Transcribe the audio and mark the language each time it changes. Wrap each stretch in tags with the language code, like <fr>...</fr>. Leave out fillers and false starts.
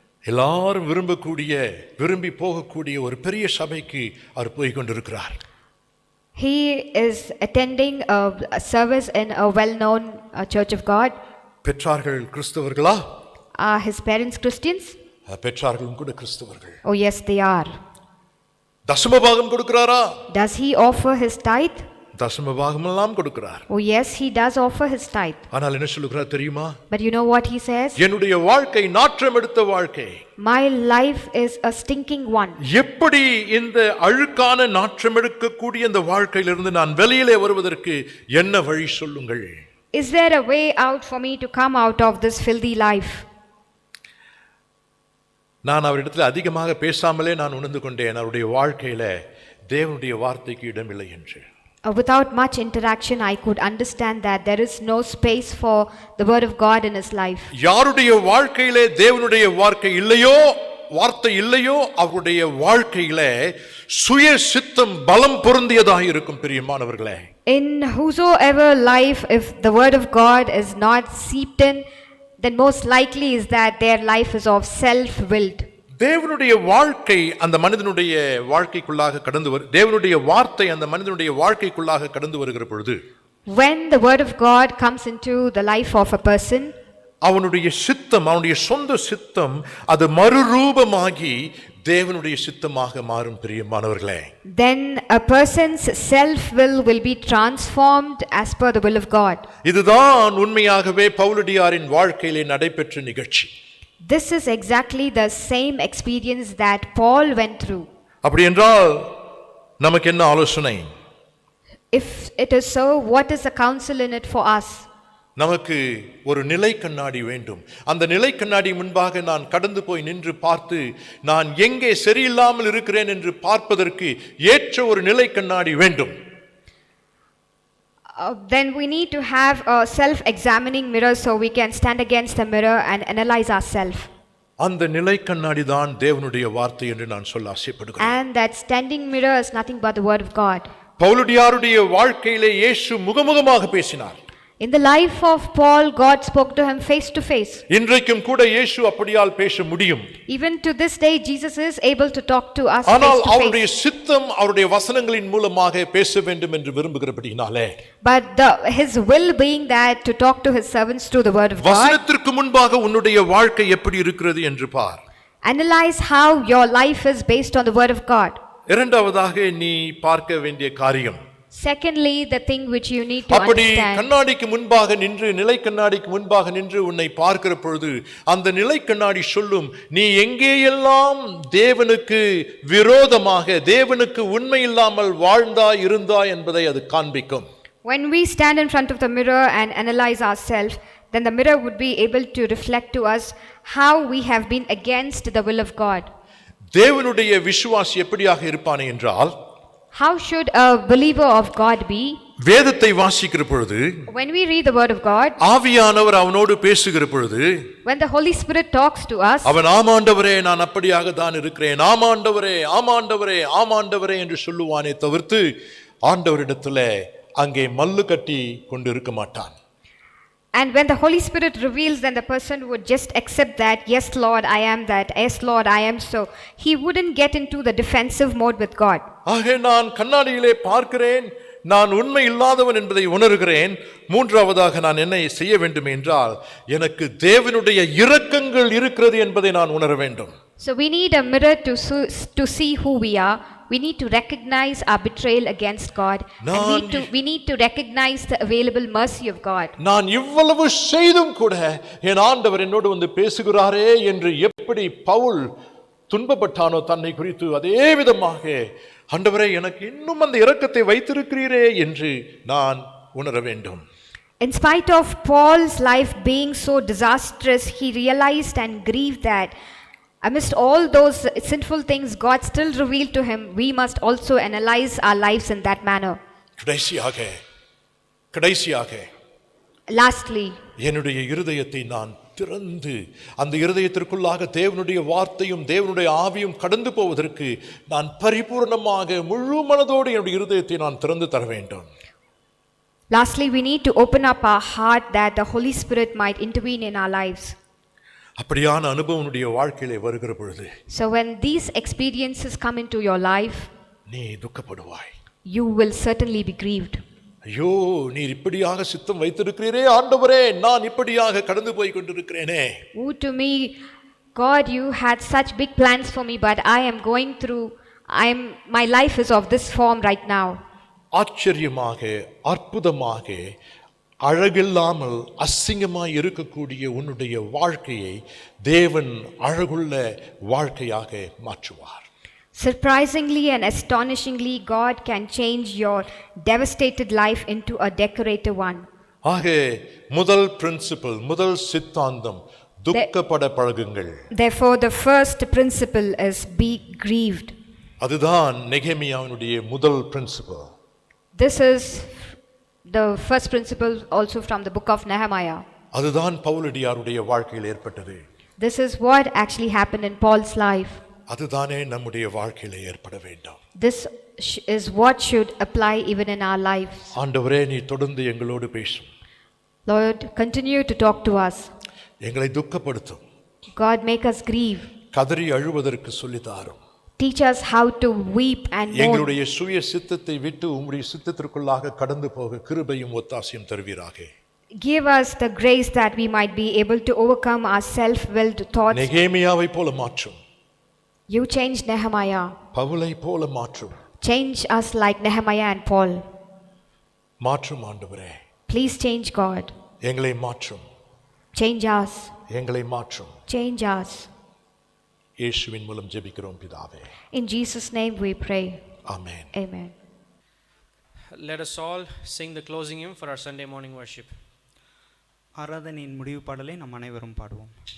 <ta>எல்லாரும் விரும்பி போகக்கூடிய ஒரு பெரிய சபைக்கு அவர் போய் கொண்டிருக்கிறார்.</ta> <en>He is attending a service in a well-known church of God.</en> <ta>பெற்றார்கள் கிறிஸ்தவர்களா?</ta> <en>Are his parents Christians?</en> <ta>பெற்றார்களும் கூட கிறிஸ்தவர்கள்.</ta> <en>Oh yes, they are.</en> <ta>தசமபாகம் கொடுக்கிறாரா?</ta> <en>Does he offer his tithe?</en> <ta>தசமபாகம் எல்லாம் கொடுக்கிறார்.</ta> <en>Oh yes, he does offer his tithe.</en> <ta>ஆனால் என்ன சொல்லுகிறார் தெரியுமா?</ta> <en>But you know what he says?</en> <ta>என்னுடைய வாழ்க்கை நாற்றம் எடுத்த வாழ்க்கை.</ta> <en>My life is a stinking one.</en> <ta>எப்படி இந்த அழுக்கான நாற்றம் எடுக்கக்கூடிய இந்த வாழ்க்கையிலிருந்து நான் வெளியிலே வருவதற்கு என்ன வழி சொல்லுங்கள்?</ta> <en>Is there a way out for me to come out of this filthy life?</en> <ta>நான் அவரிடத்தில் அதிகமாக பேசாமலே நான் உணர்ந்து கொண்டேன் அவருடைய வாழ்க்கையில தேவனுடைய வார்த்தைக்கு இடமில்லை என்று.</ta> <en>Without much interaction, I could understand that there is no space for the word of God in his life.</en> <ta>யாருடைய வாழ்க்கையிலே தேவனுடைய வார்த்தை இல்லையோ அவருடைய வாழ்க்கையிலே சுய சித்தம் பலம் பொருந்தியதாக இருக்கும் பிரியமானவர்களே.</ta> <en>In whosoever life, if the word of God is not seeped in, then most likely is that their life is of self-willed.</en> <ta>தேவனுடைய வாழ்க்கை அந்த மனிதனுடைய வாழ்க்கைக்குள்ளாக தேவனுடைய வார்த்தை அந்த மனிதனுடைய வாழ்க்கைக்குள்ளாக கடந்து வருகிற பொழுது,</ta> <en>when the word of God comes into the life of a person,</en> <ta>அவனுடைய சித்தம் அவனுடைய சொந்த சித்தம் அது மறுரூபமாகி தேவனுடைய சித்தமாக மாறும் பிரியமானவர்களே.</ta> <en>then a person's self will be transformed as per the will of God.</en> <ta>இதுதான் உண்மையாகவே பவுலடியாரின் வாழ்க்கையிலே நடைபெற்ற நிகழ்ச்சி.</ta> <en>This is exactly the same experience that Paul went through.</en> <ta>அப்படி என்றால் நமக்கு என்ன ஆலோசனை?</ta> <en>If it is so, what is the counsel in it for us?</en> <ta>நமக்கு ஒரு நிலை கண்ணாடி வேண்டும். அந்த நிலை கண்ணாடி முன்பாக நான் கடந்து போய் நின்று பார்த்து நான் எங்கே சரியில்லாமல் இருக்கிறேன் என்று பார்ப்பதற்கு ஏற்ற ஒரு நிலை கண்ணாடி வேண்டும்.</ta> <en>Then we need to have a self-examining mirror so we can stand against the mirror and analyze ourselves.</en> <ta>அந்த நிலை கண்ணாடி தான் தேவனுடைய வார்த்தை என்று நான் சொல்ல ஆசைப்படுகிறேன்.</ta> <en>And that standing mirror is nothing but the word of God.</en> <ta>பவுலடியாருடைய வாழ்க்கையிலே இயேசு முகமுகமாக பேசினார்.</ta> <en>In the life of Paul, God spoke to him face to face.</en> <ta>இன்றைக்கும் கூட இயேசு அப்படியால் பேச முடியும்.</ta> <en>Even to this day, Jesus is able to talk to us face</en> <ta>ஆனால்</ta> <en>to</en> <ta>அவருடைய</ta> <en>face.</en> <ta>சித்தம் அவருடைய வசனங்களின் மூலமாக பேச வேண்டும் என்று விரும்புகிறபடினாலே,</ta> <en>But his will being that to talk to his servants through the word of God.</en> <ta>வசனத்திற்கு முன்பாக உன்னுடைய வாழ்க்கை எப்படி இருக்கிறது என்று பார்.</ta> <en>Analyze how your life is based on the word of God.</en> <ta>இரண்டாவதாக நீ பார்க்க வேண்டிய காரியம்,</ta> <en>Secondly, the thing which you need to</en> <ta>அப்படி</ta> <en>understand.</en> <ta>கண்ணாடிக்கு முன்பாக நின்று நிலை கண்ணாடிக்கு முன்பாக நின்று உன்னை பார்க்கிற பொழுது அந்த நிலை கண்ணாடி சொல்லும் நீ எங்கேயெல்லாம் தேவனுக்கு விரோதமாக தேவனுக்கு உண்மை இல்லாமல் வாழ்ந்தாய் இருந்தாய் என்பதை அது காண்பிக்கும்.</ta> <en>When we stand in front of the mirror and analyze ourselves, then the mirror would be able to reflect to us how we have been against the will of God.</en> <ta>தேவனுடைய விசுவாசி எப்படியாக இருப்பானே என்றால்,</ta> <en>How should a believer of God be?</en> <ta>வேதத்தை வாசிக்கிற பொழுது,</ta> <en>When we read the word of God,</en> <ta>ஆவியானவர் அவனோடு பேசுகிற பொழுது,</ta> <en>when the Holy Spirit talks to us,</en> <ta>அவன் ஆமாண்டவரே நான் அப்படியாக தான் இருக்கிறேன், ஆமாண்டவரே ஆமாண்டவரே ஆமாண்டவரே என்று சொல்லுவானே தவிர்த்து ஆண்டவரிடத்தில் அங்கே மல்லு கட்டி கொண்டு இருக்க மாட்டான்.</ta> <en>and when the Holy Spirit reveals, then the person would just accept that, yes Lord I am that, yes Lord I am so. He wouldn't get into the defensive mode with God.</en> <ta>ஆக நான் கண்ணாடியிலே பார்க்கிறேன், நான் உண்மை இல்லாதவன் என்பதை உணர்கிறேன். மூன்றாவதாக நான் என்ன செய்ய வேண்டும் என்றால், எனக்கு தேவனுடைய இரக்கங்கள் இருக்கிறது என்பதை நான் உணர வேண்டும்.</ta> <en>So we need a mirror to see who we are. We need to recognize our betrayal against God. And we need to recognize the available mercy of God.</en> <ta>நான் இவ்வளவு செய்தும் கூட என் ஆண்டவர் என்னோடு வந்து பேசுகிறாரே என்று எப்படி பவுல் துன்பப்பட்டானோ தன்னை குறித்து, அதே விதமாக ஆண்டவரே எனக்கு இன்னும் அந்த இரக்கத்தை வைத்திருக்கிறீரே என்று நான் உணர வேண்டும்.</ta> <en>In spite of Paul's life being so disastrous, he realized and grieved that Amidst all those sinful things God still revealed to him, we must also analyze our lives in that manner.</en> <ta>கடைசியாக</ta> <en>Lastly,</en> <ta>என்னுடைய இருதயத்தை நான் திறந்து அந்த இருதயத்திற்குள்ளாக தேவனுடைய வார்த்தையும் தேவனுடைய ஆவியும் கடந்து போவதற்கு நான் பரிபூர்ணமாக முழு மனதோடு என்னுடைய இருதயத்தை நான் திறந்து தர வேண்டும்.</ta> <en>lastly, we need to open up our heart that the Holy Spirit might intervene in our lives.</en> <ta>அப்படியான அனுபவம் உன்னுடைய வாழ்க்கையிலே வருகிற பொழுது</ta> <en>So when these experiences come into your life,</en> <ta>நீ துக்கப்படுவாய்.</ta> <en>you will certainly be grieved.</en> <ta>ஐயோ, நீர் இப்படியாக சித்தம் வைத்திருக்கிறீரே ஆண்டவரே, நான் இப்படியாக கடந்து போய் கொண்டிருக்கிறேனே.</ta> <en>Woe to me, God, you had such big plans for me, but I am going through, my life is of this form right now.</en> <ta>ஆச்சரியமாக, அற்புதமாக, அழகில்லாமல் அசிங்கமாய் இருக்கக்கூடிய உன்னுடைய வாழ்க்கையை தேவன் அழகுள்ள வாழ்க்கையாக மாற்றுவார்.</ta> <en>Surprisingly and astonishingly, God can change your devastated life into a decorative one.</en> <ta>ஆக முதல் பிரின்சிபல், முதல் சித்தாந்தம், துக்கப்பட பழகுங்கள்.</ta> <en>Therefore, the first principle is be grieved.</en> <ta>அதுதான் நெகேமியாவினுடைய முதல் principal.</ta> <en>This is the first principle also from the book of Nehemiah.</en> <ta>அதுதான் பவுலடியாருடைய வாழ்க்கையில் ஏற்பட்டது.</ta> <en>This is what actually happened in Paul's life.</en> <ta>அதுதானே நம்முடைய வாழ்க்கையில ஏற்பட வேண்டும்.</ta> <en>This is what should apply even in our lives.</en> <ta>ஆண்டவரே, நீ தொடர்ந்து எங்களோடு பேசும்.</ta> <en>Lord, continue to talk to us.</en> <ta>எங்களை துக்கப்படுத்தும்.</ta> <en>God, make us grieve.</en> <ta>கதறி அழுவதற்கு சொல்லித் தாரும்.</ta> <en>Teach us how to weep and mourn.</en> <ta>எங்களுடைய சுய சித்தத்தை விட்டு உம்முடைய சித்தத்திற்குள்ளாக கடந்து போக கிருபையும் ஒத்தாசையும் தருவீராக.</ta> <en>Give us the grace that we might be able to overcome our self-willed thoughts.</en> <ta>நெகேமியாவை போல மாற்றும்.</ta> <en>You changed Nehemiah.</en> <ta>பவுலை போல மாற்றும்.</ta> <en>Change us like Nehemiah and Paul.</en> <ta>மாற்றும் ஆண்டவரே.</ta> <en>Please change, God.</en> <ta>எங்களை மாற்றும்.</ta> <en>Change us.</en> <ta>எங்களை மாற்றும்.</ta> <en>Change us.</en> <ta>இயேசுவின் மூலம் ஜெபிக்கிறோம் பிதாவே.</ta> <en>In Jesus' name we pray.</en> <ta>Amen.</ta> <en>Amen. Let us all sing the closing hymn for our Sunday morning worship.</en> <ta>ஆராதனையின் முடிவு பாடலை நாம் அனைவரும் பாடுவோம்.</ta>